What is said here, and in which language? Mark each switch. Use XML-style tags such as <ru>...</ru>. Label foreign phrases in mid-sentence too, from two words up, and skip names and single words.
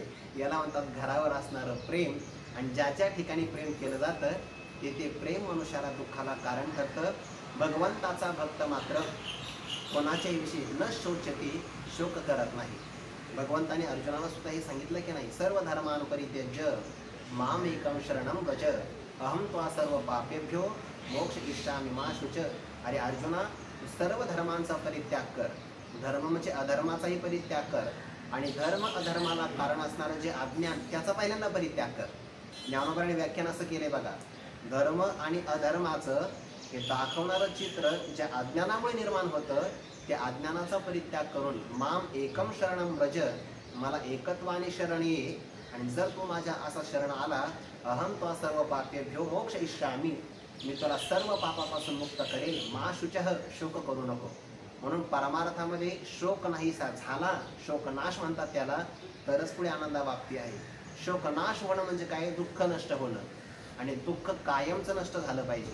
<mr>याला म्हणतात घरावर असणारं प्रेम. आणि ज्याच्या ठिकाणी प्रेम केलं जातं तेथे प्रेम मनुष्याला दुःखाला कारण ठरतं. भगवंताचा भक्त मात्र कोणाच्याही विषयी</mr> <sa>न शोचती,</sa> <mr>शोक करत नाही. भगवंताने अर्जुनाला सुद्धा हे सांगितलं की नाही,</mr> <sa>सर्व धर्मान परित्यज्य माम एकम शरणम व्रज अहम त्वा सर्व पापेभ्यो मोक्ष इच्छामि मा शुच.</sa> <mr>अरे अर्जुना, सर्व धर्मांचा परित्याग कर. धर्म म्हणजे अधर्माचाही परित्याग कर आणि धर्म अधर्माला कारण असणारं जे अज्ञान, त्याचा पहिल्यांदा परित्याग कर. ज्ञानोबाने व्याख्यान असं केले बघा, धर्म आणि अधर्माचं हे दाखवणारं चित्र ज्या अज्ञानामुळे निर्माण होतं, त्या अज्ञानाचा परित्याग करून</mr> <sa>माम एकम शरणम व्रज,</sa> <mr>मला एकत्वाने शरण ये. आणि जर तू माझ्या असा शरण आला,</mr> <sa>अहम त्वा सर्व पापेभ्यो मोक्ष इच्छामि,</sa> <mr>मी तुला सर्व पापापासून मुक्त करेल.</mr> <sa>मा शुचः,</sa> <mr>शोक करू नको. म्हणून परमार्थामध्ये शोक नाहीसा झाला, शोकनाश म्हणतात त्याला, तरच पुढे आनंदाबाबती आहे. शोकनाश होणं म्हणजे काय, दुःख नष्ट होणं. आणि दुःख कायमचं नष्ट झालं पाहिजे.</mr>